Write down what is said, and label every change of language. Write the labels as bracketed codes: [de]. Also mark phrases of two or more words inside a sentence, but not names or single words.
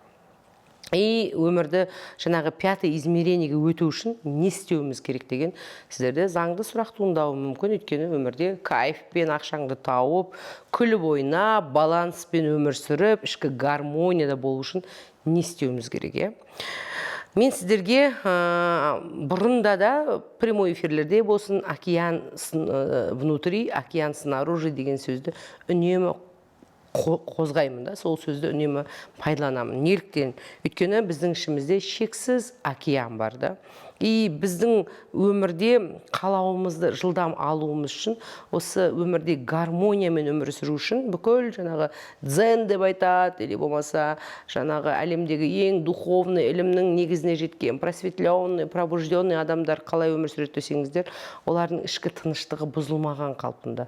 [kk] И өмірді жаңағы [ru] пятый измерениеге [kk] өту үшін не істеуіміз керек деген сіздерде заңды сұрақ туындауы мүмкін. Өйткені өмірде кайфпен ақшаңды тауып, күліп ойнап, баланспен өмір сүріп, ішкі гармонияда болу үшін не істеуіміз керек? Мен сіздерге бұрында да [ru] прямой эфирлерде [kk] болсын, [ru] океан внутри, океан снаружи [kk] деген сөзді үнемі қозғаймын да, сол сөзді үнемі пайдаланамын. Неліктен? Өйткені біздің ішімізде шексіз океан бар да. И біздің өмірде қалауымызды жылдам алуымыз үшін, осы өмірде гармониямен өмір сүру үшін бүкіл жаңағы дзен деп айтады, или болмаса жаңағы әлемдегі ең духовный ілімнің негізіне жеткен, [ru] просветленный, пробужденный [kk] адамдар қалай өмір сүреді десеңіздер, олардың ішкі тыныштығы бұзылмаған қалпында.